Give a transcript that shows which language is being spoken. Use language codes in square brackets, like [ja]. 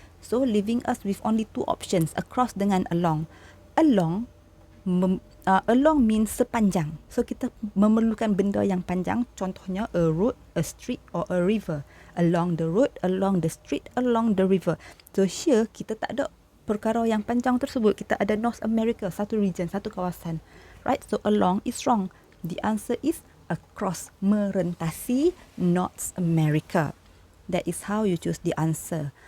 [en] So, leaving us with only two options. Across dengan along. Along means sepanjang. So, kita memerlukan benda yang panjang. Contohnya, a road, a street or a river. Along the road, along the street, along the river. [ms] So, here kita tak ada perkara yang panjang tersebut. Kita ada North America, satu region, satu kawasan. Right? [en] So, along is wrong. The answer is across, merentasi North America. That is how you choose the answer.